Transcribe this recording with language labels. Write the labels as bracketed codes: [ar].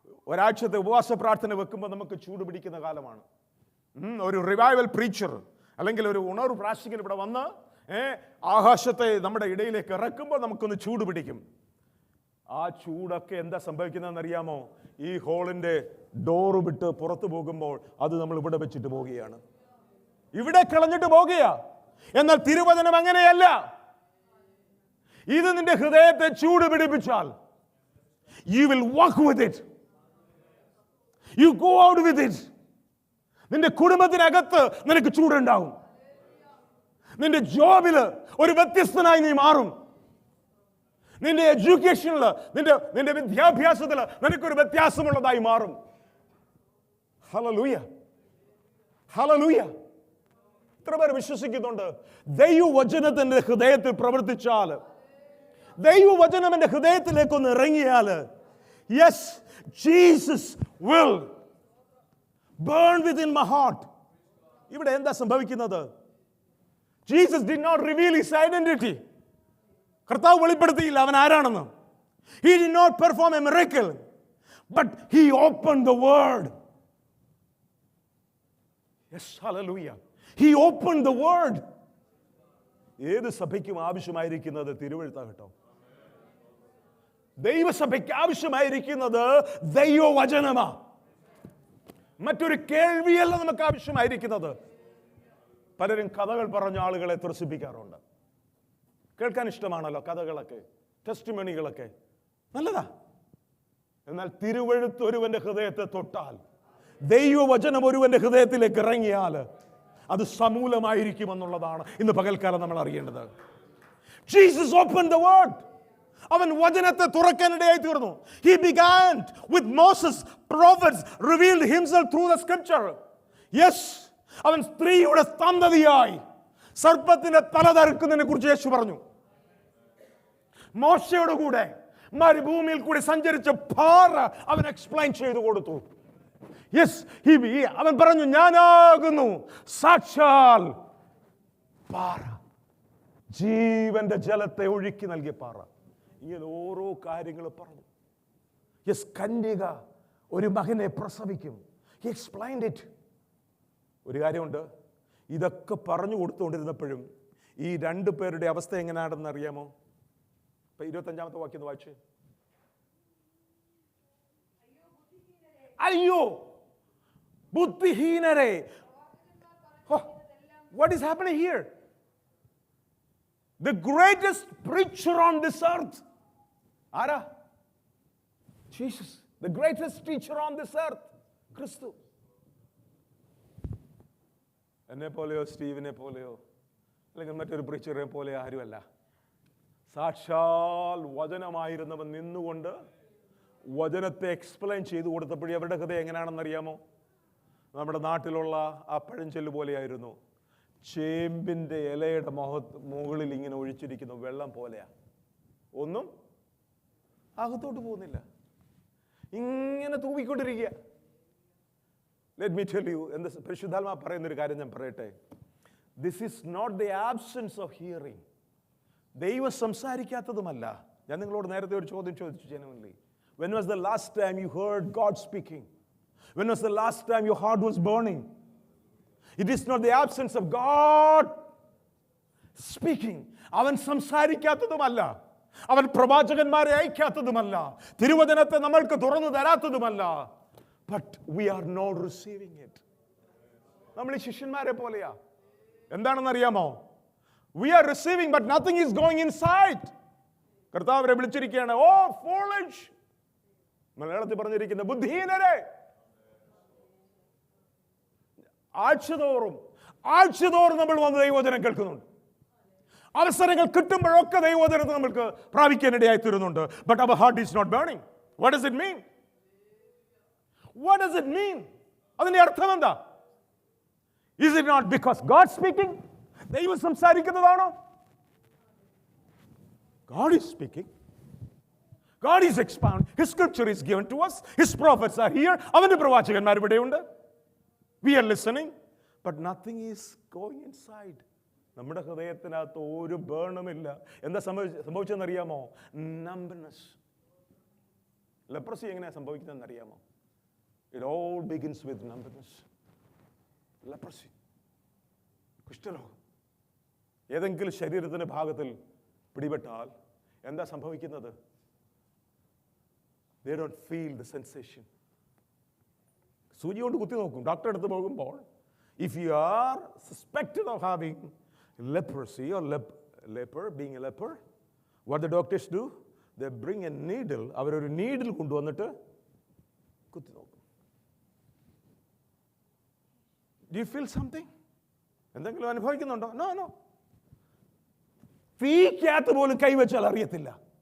[ml] ഒരാഴ്ചത്തെ ഉപവാസ പ്രാർത്ഥന വെക്കുമ്പോൾ നമുക്ക് ചൂട് പിടിക്കുന്ന കാലമാണ്. ഒരു റിവൈവൽ പ്രീച്ചർ അല്ലെങ്കിൽ ഒരു ഉണർവ് പ്രാശികൻ ഇവിടെ വന്ന് ആകാശത്തെ നമ്മുടെ ഇടയിലേക്ക് ഇറക്കുമ്പോൾ നമുക്കൊന്ന് ചൂട് പിടിക്കും. ആ ചൂടൊക്കെ എന്താ സംഭവിക്കുന്നതെന്ന് അറിയാമോ? ഈ ഹോളിന്റെ ഡോറ് വിട്ട് പുറത്തു പോകുമ്പോൾ അത് നമ്മൾ ഇവിടെ വെച്ചിട്ട് പോവുകയാണ്, ഇവിടെ കളഞ്ഞിട്ട് പോകുകയാ. എന്നാൽ തിരുവചനം അങ്ങനെയല്ല. ഇത് നിന്റെ ഹൃദയത്തെ ചൂട് പിടിപ്പിച്ചാൽ [en] you will walk with it, you go out with it. [ml] നിന്റെ കുടുംബത്തിനകത്ത് നിനക്ക് ചൂടുണ്ടാവും. നിന്റെ ജോബില് ഒരു വ്യത്യസ്തനായി നീ മാറും. നിന്റെ എഡ്യൂക്കേഷനിൽ, നിന്റെ വിദ്യാഭ്യാസത്തിൽ നിനക്കൊരു വ്യത്യാസമുള്ളതായി മാറും. Hallelujah, hallelujah. എത്ര പേർ വിശ്വസിക്കുന്നുണ്ട്? ദൈവവചനത്തിന്റെ ഹൃദയത്തിൽ പ്രവർത്തിച്ചാൽ, ദൈവവചനം എന്റെ ഹൃദയത്തിലേക്കൊന്ന് ഇറങ്ങിയാൽ, [en] Yes, Jesus will burn within my heart. [ml] ഇവിടെ എന്താ സംഭവിക്കുന്നത്? [en] Jesus did not reveal his identity. [ml] കർത്താവ് വെളിപ്പെടുത്തിയില്ല അവൻ ആരാണെന്ന്. [en] He did not perform a miracle, but he opened the word. Yes, hallelujah. He opened the word. [ml] ഏത് സഭയ്ക്കും ആവശ്യമായിരിക്കുന്നത് തിരുവെഴുത്താകട്ടോ. ദൈവസഭയ്ക്ക് ആവശ്യമായിരിക്കുന്നത് ദൈവവചനമാ. മറ്റൊരു കേൾവിയല്ല നമുക്ക് ആവശ്യമായിരിക്കുന്നത്. പലരും കഥകൾ പറഞ്ഞ ആളുകളെ ത്രസിപ്പിക്കാറുണ്ട്. കേൾക്കാൻ ഇഷ്ടമാണല്ലോ കഥകളൊക്കെ, ടെസ്റ്റിമണികളൊക്കെ, നല്ലതാ. എന്നാൽ തിരുവെഴുത്ത് ഒരുവന്റെ ഹൃദയത്തെ തൊട്ടാൽ, ദൈവവചനം ഒരുവന്റെ ഹൃദയത്തിലേക്ക് ഇറങ്ങിയാൽ അത് സമൂലമായിരിക്കുമെന്നുള്ളതാണ് ഇന്ന് പകൽക്കാലം നമ്മൾ അറിയേണ്ടത്. [en] Jesus opened the word. [ml] അവൻ വചനത്തെ തുറക്കാനിടയായി തീർന്നു. [en] He began with Moses, prophets revealed himself through the scripture. [ml] Yes, അവൻ സ്ത്രീയുടെ സന്തതിയായി സർപ്പത്തിന്റെ തല തറുക്കുന്നതിനെ കുറിച്ച് യേശു പറഞ്ഞു. മോശയുടെ കൂടെ മരുഭൂമിയിൽ കൂടി സഞ്ചരിച്ച പാറ അവൻ എക്സ്പ്ലെയിൻ ചെയ്തു കൊടുത്തു. യെസ്, അവൻ പറഞ്ഞു, ഞാനാകുന്നു സാക്ഷാൽ പാറ, ജീവന്റെ ജലത്തെ ഒഴുക്കി നൽകിയ പാറ. ഇങ്ങനെ ഓരോ കാര്യങ്ങൾ പറഞ്ഞു. യെസ്, കന്യക ഒരു മകനെ പ്രസവിക്കും. [en] He explained it. [ml] ഒരു കാര്യമുണ്ട്, ഇതൊക്കെ പറഞ്ഞു കൊടുത്തുകൊണ്ടിരുന്നപ്പോഴും ഈ 2 പേരുടെ അവസ്ഥ എങ്ങനെയാണെന്ന് അറിയാമോ? ഇപ്പൊ 25-ാമത്തെ വാക്യം വായിച്ചേ. അയ്യോ ബുദ്ധിഹീനരെ. [en] What is happening here? The greatest preacher on this earth. [ml] ആരാ? [en] Jesus. The greatest teacher on this earth. [ml] ക്രിസ്തു. എന്നെ പോലെയോ സ്റ്റീവിനെ പോലെയോ അല്ലെങ്കിൽ മറ്റൊരു പ്രീച്ചറെ പോലെ ആരുമല്ല. സാക്ഷാൽ വചനമായിരുന്നവൻ നിന്നുകൊണ്ട് വചനത്തെ എക്സ്പ്ലെയിൻ ചെയ്തു കൊടുത്തപ്പോഴേ അവരുടെ ഹൃദയം എങ്ങനെയാണെന്നറിയാമോ? നമ്മുടെ നാട്ടിലുള്ള ആ പഴഞ്ചൊല്ല് പോലെയായിരുന്നു. ചേമ്പിൻ്റെ ഇലയുടെ മുകളിൽ ഇങ്ങനെ ഒഴിച്ചിരിക്കുന്ന വെള്ളം പോലെയാ. ഒന്നും അകത്തോട്ട് പോകുന്നില്ല, ഇങ്ങനെ തൂവിക്കൊണ്ടിരിക്കുക. [en] let me tell you, [ml] എന്താ പരിശുദ്ധാത്മാ പറയുന്നൊരു കാര്യം ഞാൻ പറയട്ടെ. [en] This is not the absence of hearing. [ml] ദൈവം സംസാരിക്കാത്തതുമല്ല. ഞാൻ നിങ്ങളോട് നേരത്തെ ഒരു ചോദ്യം ചോദിച്ചു, genuinely. [en] When was the last time you heard God speaking? When was the last time your heart was burning? It is not the absence of God speaking. [ml] അവൻ സംസാരിക്കാത്തതുമല്ല, അവൻ പ്രവാചകന്മാരെ അയക്കാത്തതുമല്ല, തിരുവചനത്തെ നമ്മൾക്ക് തുറന്നു തരാത്തതുമല്ല. [en] But we are not receiving it. [ml] നമ്മൾ ഈ ശിഷ്യന്മാരെ പോലെയാ. എന്താണെന്നറിയാമോ? [en] We are receiving but nothing is going inside. [ml] കർത്താവരെ വിളിച്ചിരിക്കുകയാണ്, oh foolish, മലയാളത്തിൽ പറഞ്ഞിരിക്കുന്ന ബുദ്ധിഹീനരെ. ആഴ്ചതോറും നമ്മൾ വന്ന് ദൈവവചനം കേൾക്കുന്നുണ്ട്. അവസരങ്ങൾ കിട്ടുമ്പോഴൊക്കെ ദൈവവചനത്തെ നമ്മൾക്ക് പ്രാപിക്കാനിടയായി തീരുന്നുണ്ട്. [en] But our heart is not burning. What does it mean? What does it mean? [ml] അതിന്റെ അർത്ഥം എന്താ? [en] Is it not because God speaking? [ml] ദൈവം സംസാരിക്കുന്നതാണോ? [en] God is speaking. God is expounding. His scripture is given to us. His prophets are here. [ml] അവന്റെ പ്രവാചകന്മാർ ഇവിടെയുണ്ട്. [en] We are listening, but nothing is going inside. [ml] നമ്മുടെ ഹൃദയത്തിനകത്ത് ഒരു ബേണുമില്ല. എന്താ സംഭവിച്ചതെന്നറിയാമോ? നമ്പർനെസ്. ലെപ്രസി എങ്ങനെയാ സംഭവിക്കുന്നതെന്നറിയാമോ? [en] It all begins with numbness. Leprosy. [ml] കുഷ്ഠരോഗം ഏതെങ്കിലും ശരീരത്തിന്റെ ഭാഗത്തിൽ പിടിപെട്ടാൽ എന്താ സംഭവിക്കുന്നത്? [en] They don't feel the sensation. [ml] സൂചി കൊണ്ട് കുത്തി നോക്കും. ഡോക്ടറെ അടുത്ത് പോകുമ്പോൾ, [en] if you are suspected of having leprosy or being a leper, what the doctors do? They bring a needle. [ml] അവരൊരു നീഡിൽ കൊണ്ടുവന്നിട്ട് കുത്തി നോക്കും. [en] Do you feel something? [ml] എന്തെങ്കിലും അനുഭവിക്കുന്നുണ്ടോ? [en] No. [ml] തീക്കകത്ത് പോലും കൈവച്ചാൽ അറിയത്തില്ല.